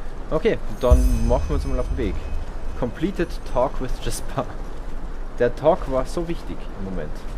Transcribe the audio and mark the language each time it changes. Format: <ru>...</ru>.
<de>Okay, dann machen wir uns mal auf den Weg.</de> <en>Completed Talk with Jaspar.</en> <de>Der Talk war so wichtig im Moment.</de>